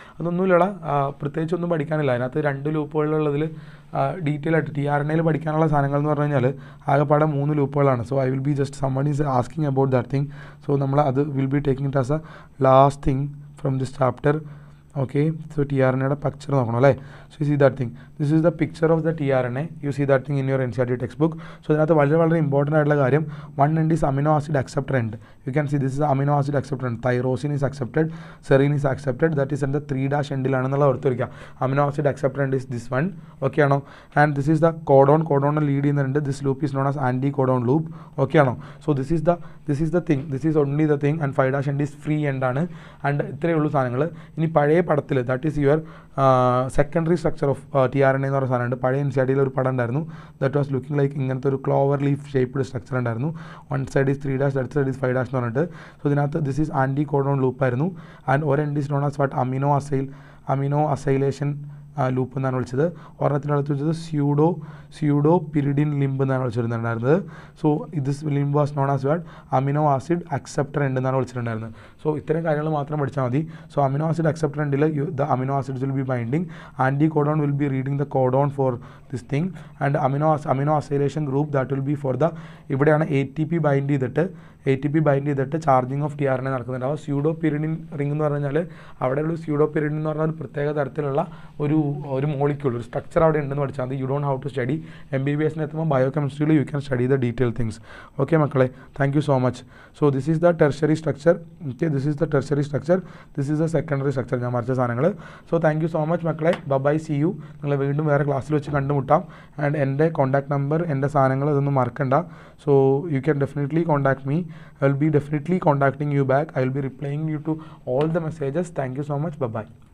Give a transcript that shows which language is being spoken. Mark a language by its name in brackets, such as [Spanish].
[Malayalam] അതൊന്നുമില്ലടാ, പ്രത്യേകിച്ചൊന്നും പഠിക്കാനില്ല. അതിനകത്ത് 2 ലൂപ്പുകളുള്ളതിൽ ഡീറ്റെയിൽ ആയിട്ട് TRNAയിൽ പഠിക്കാനുള്ള സാധനങ്ങൾ എന്ന് പറഞ്ഞു കഴിഞ്ഞാൽ ആകെപ്പാടെ 3 ലൂപ്പുകളാണ്. [English] So I will be just summon is asking about that thing. So നമ്മൾ അത് will be taking it as a last thing from this chapter. Okay, so TRNA picture [Malayalam] നോക്കണം അല്ലേ? [English] So you see that thing, this is the picture of the TRNA. You see that thing in your NCERT textbook. So [Malayalam] ഇതിനകത്ത് വളരെ important ആയിട്ടുള്ള കാര്യം, [English] 1 end is amino acid acceptor end. You can see this is amino acid acceptor end. Tyrosine is accepted, serine is accepted, that is in the 3' [Malayalam] എൻഡിലാണെന്നുള്ള ഓർത്ത് വയ്ക്കുക. [English] amino acid acceptor end is this one. Okay ആണോ? And this is the codon lead ചെയ്യുന്നുണ്ട്. This loop is known as anti-codon loop. Okay ആണോ? So this is the thing, this is only the thing, and 5' end is free end ആണ്. [Malayalam] And ഇത്രയേ ഉള്ളൂ സാധനങ്ങൾ. ഇനി പഴയ പടത്തിൽ, [English] that is your secondary structure of TRNA [Malayalam] എന്ന് പറയുന്ന സാധനമുണ്ട്. പഴയ NCERTയിൽ ഒരു പടം ഉണ്ടായിരുന്നു, ദാറ്റ് വാസ് ലുക്കിംഗ് ലൈക്ക് ഇങ്ങനത്തെ ഒരു ക്ലോവർ ലീഫ് ഷേപ്പ്ഡ് സ്ട്രക്ചർ ഉണ്ടായിരുന്നു. [English] 1 side is 3', that side is 5' എന്ന് പറഞ്ഞിട്ട്. [Malayalam] സോ ഇതിനകത്ത് this is anti codon ലൂപ്പായിരുന്നു. And ഒരു end is known as what amino acylation loop എന്നാണ് വിളിച്ചത്. ഒരെണ്ണത്തിനടുത്ത് വെച്ചത് സ്യൂഡോ പിരിഡിൻ ലിംബ് എന്നാണ് വിളിച്ചിട്ടുണ്ടായിരുന്നത്. [English] So this limb was known as what amino acid acceptor end എന്നാണ് വിളിച്ചിട്ടുണ്ടായിരുന്നത്. So ഇത്തരം കാര്യങ്ങൾ മാത്രം പഠിച്ചാൽ മതി. സോ അമിനോ ആസിഡ് അക്സെപ്റ്റർ എൻഡിൽ the amino acids will be binding, anti codon will be reading the codon for this thing, and amino acylation group that will be for the, ഇവിടെയാണ് ATP bind ചെയ്തിട്ട് charging of TRNA നടക്കുന്നുണ്ടാവും. [Malayalam] Pseudo pyridine ring എന്ന് പറഞ്ഞു കഴിഞ്ഞാൽ അവിടെയുള്ള pseudo pyridine എന്ന് പറഞ്ഞാൽ ഒരു പ്രത്യേക തരത്തിലുള്ള ഒരു മോളിക്യൂൾ, ഒരു സ്ട്രക്ചർ അവിടെ ഉണ്ടെന്ന് പഠിച്ചാൽ മതി. [English] You don't how to study. [Malayalam] MBBSന് എത്തുമ്പോൾ ബയോകെമിസ്ട്രിയിൽ [English] You can study the detail things. Okay മക്കളെ, thank you so much. So this is the tertiary structure. Okay, this is the tertiary structure, this is the secondary structure, [Malayalam] ഞാൻ മറിച്ച സാധനങ്ങൾ. [English] so thank you so much [Malayalam] മക്കളെ. By, C U. നിങ്ങളെ വീണ്ടും വേറെ ക്ലാസ്സിൽ വെച്ച് കണ്ടുമുട്ടാം. ആൻഡ് എൻ്റെ കോൺടാക്ട് നമ്പർ, എൻ്റെ സാധനങ്ങൾ ഇതൊന്നും മറക്കണ്ട. [English] So you can definitely contact me. I will be definitely contacting you back. I will be replying you to all the messages. Thank you so much. Bye bye.